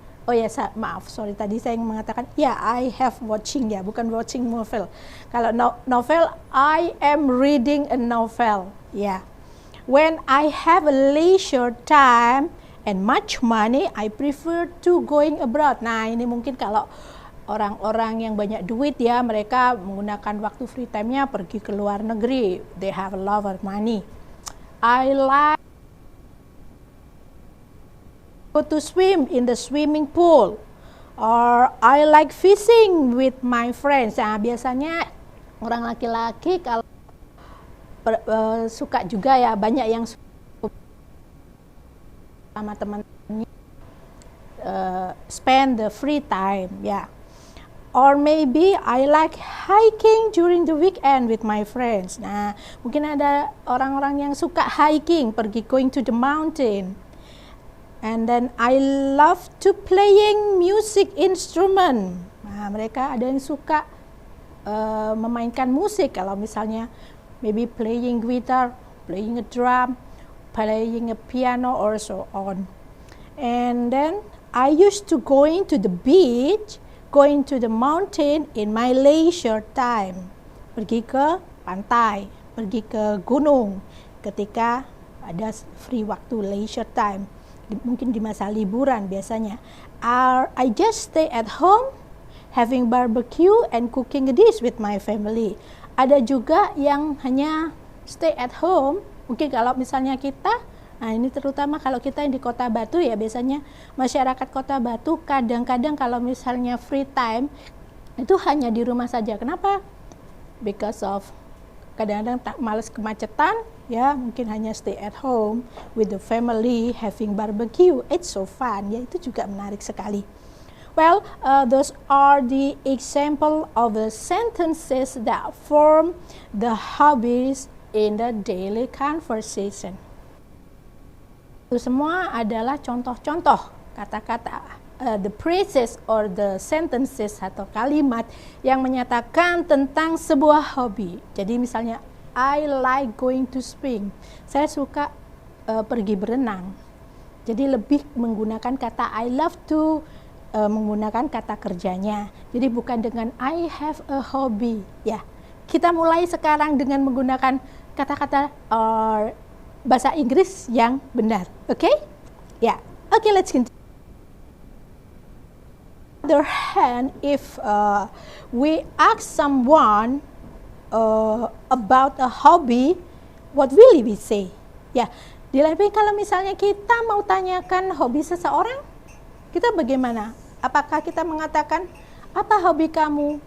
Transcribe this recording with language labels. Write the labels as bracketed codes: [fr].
[id] Oh ya, maaf, sorry tadi saya mengatakan ya, [en] I have watching, [id] ya, bukan watching novel. Kalau novel, [en] I am reading a novel. Ya, when I have a leisure time and much money, I prefer to going abroad. [id] Nah, ini mungkin kalau orang-orang yang banyak duit, ya, mereka menggunakan waktu free time-nya pergi ke luar negeri. [en] They have a lot of money. I like go to swim in the swimming pool, or I like fishing with my friends. [id] Nah, biasanya orang laki-laki kalau suka juga, ya, banyak yang suka sama teman-temannya [en] spend the free time, [id] ya. [en] Or maybe I like hiking during the weekend with my friends. [id] Nah, mungkin ada orang-orang yang suka hiking, pergi [en] going to the mountain. And then I love to playing music instrument. [id] Nah, mereka ada yang suka memainkan musik. Kalau misalnya [en] maybe playing guitar, playing a drum, playing a piano, or so on. And then I used to going to the beach, going to the mountain in my leisure time. [id] Pergi ke pantai, pergi ke gunung ketika ada free waktu, leisure time. Mungkin di masa liburan biasanya. [en] I just stay at home having barbecue and cooking a dish with my family. [id] Ada juga yang hanya [en] stay at home. [id] Mungkin kalau misalnya kita, nah ini terutama kalau kita yang di Kota Batu, ya, biasanya masyarakat Kota Batu kadang-kadang kalau misalnya free time itu hanya di rumah saja. Kenapa? [en] Because of [id] kadang-kadang tak males kemacetan, ya, mungkin hanya [en] stay at home with the family having barbecue. It's so fun, [id] ya, itu juga menarik sekali. [en] Well, those are the example of the sentences that form the hobbies in the daily conversation. [id] Itu semua adalah contoh-contoh kata-kata, [en] the phrases or the sentences [id] atau kalimat yang menyatakan tentang sebuah hobi. Jadi misalnya [en] I like going to swim. [id] Saya suka pergi berenang. Jadi lebih menggunakan kata [en] I love to, [id] menggunakan kata kerjanya. Jadi bukan dengan [en] I have a hobby. [id] Ya, kita mulai sekarang dengan menggunakan kata-kata bahasa Inggris yang benar. [en] Oke? Ya. Oke, let's continue. On the other hand, if we ask someone about a hobby, what will we say? Ya, [id] Di lain pihak kalau misalnya kita mau tanyakan hobi seseorang, kita bagaimana? Apakah kita mengatakan, apa hobi kamu?